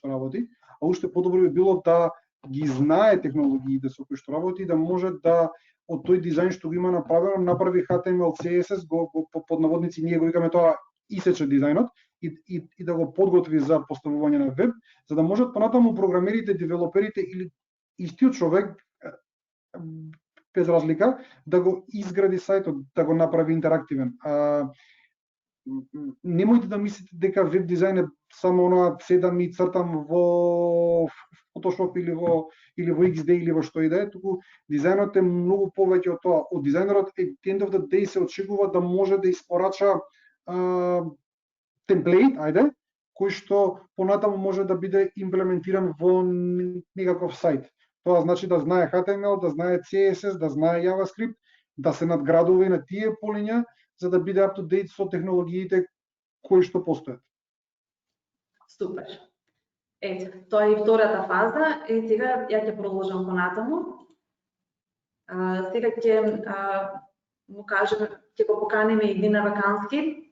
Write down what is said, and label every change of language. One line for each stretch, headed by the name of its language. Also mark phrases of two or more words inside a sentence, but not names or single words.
Macedonian: што работи, а уште подобро би било да ги знае технологиите со кои што работи и да може да од тој дизајн што го има направено, направи HTML, CSS, го под наводници ние го викаме тоа исече дизајнот и да го подготви за поставување на веб, за да можат понатаму програмерите, девелоперите или истиот човек без разлика да го изгради сајтот, да го направи интерактивен. Немојте да мислите дека веб дизајн е само оноа седам и цртам во Photoshop или во XD или во што и да е, туку дизајнот е многу повеќе од тоа. Од дизајнерот
English: at the end of the day
Macedonian: се очекува да може да испорача темплейт, кој што понатаму може да биде имплементиран во некаков сајт. Тоа значи да знае HTML, да знае CSS, да знае JavaScript, да се надградува и на тие полиња, за да биде
English: up to date
Macedonian: со технологиите кои што постојат. Супер. Ето, тоа е и втората фаза. И сега ја ќе продолжам понатаму. Сега ќе му кажеме, ќе го поканиме и Дина Вакански.